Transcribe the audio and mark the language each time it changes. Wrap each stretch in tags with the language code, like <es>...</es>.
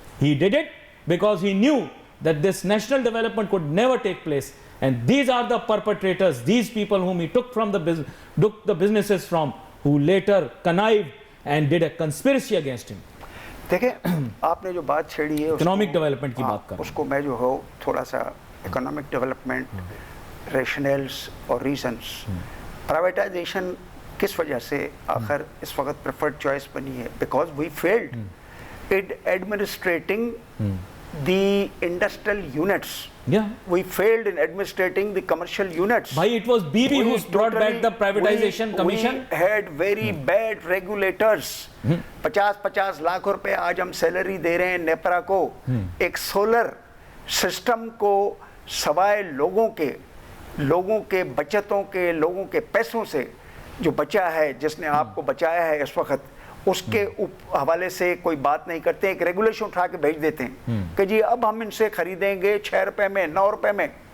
<en>He did it because he knew that this national development could never take place. And these are the perpetrators, these people whom he took the businesses from, who later connived and did a conspiracy against him.</en> <ur>دیکھیں آپ نے جو بات چھیڑی ہے economic development کی بات کر اس کو میں جو ہو تھوڑا سا</ur> <en>economic development rationales اور reasons privatization</en> <ur>کس وجہ سے آخر اس وقت</ur> <en>preferred choice</en> <ur>بنی ہے</ur> <en>Because we failed in administrating the industrial units we failed in administrating the commercial units. Bhai, it was BB who brought back the privatization commission. We had very bad regulators.</en> <ur>50 lakh روپے آج ہم salary دے رہے ہیں نیپرا کو, ایک solar system کو سوائے لوگوں کے بچتوں کے, لوگوں کے پیسوں سے جو بچا ہے, جس نے آپ کو بچایا ہے اس وقت, اس کے حوالے سے کوئی بات نہیں کرتے, ایک ریگولیشن اٹھا کے بھیج دیتے ہیں کہ جی اب ہم ان سے خریدیں گے 6 روپے میں 9 روپے میں.</ur>